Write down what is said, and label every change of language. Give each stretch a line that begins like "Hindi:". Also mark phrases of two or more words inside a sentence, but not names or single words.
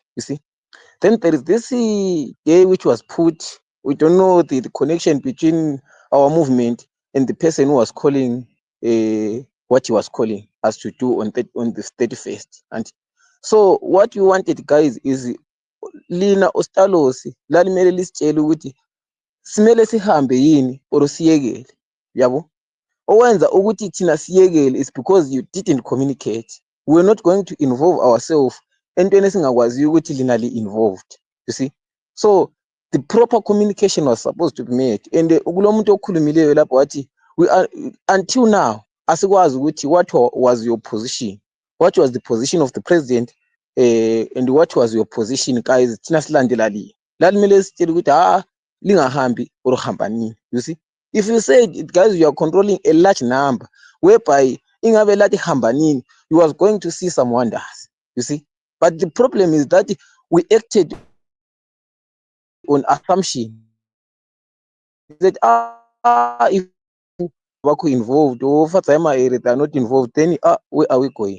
English: You see. Then there is this day which was put. We don't know the connection between our movement and the person who was calling what he was calling us to do on the 31st. And so what we wanted, guys, is
Zulu: lina Ostalos lalimele lisitshela ukuthi simele sihambe yini or siyekele, yabo. Owenza ukuthi thina siyekele
English: is because you didn't communicate. We're not going to involve ourselves
Zulu: entweni esingakwaziyo ukuthi lina li-involved.
English: You see, so the proper communication was supposed to be made. And
Zulu: kulo muntu okhulumileyo lapho wathi
English: we are until now
Zulu: asikwazi ukuthi
English: what was your position, what was the position of the president, and what was your position, guys.
Zulu: Thina silandela li lalimele sitshela ukuthi lingahambi or hamba nini.
English: You see, if you say, guys, you are controlling a large number, whereby
Zulu: ingabe lathi hamba nini,
English: you was going to see some wonders. You see, but the problem is that we acted on assumption that if Wako involved or Fatima area they are not involved, then where are we going?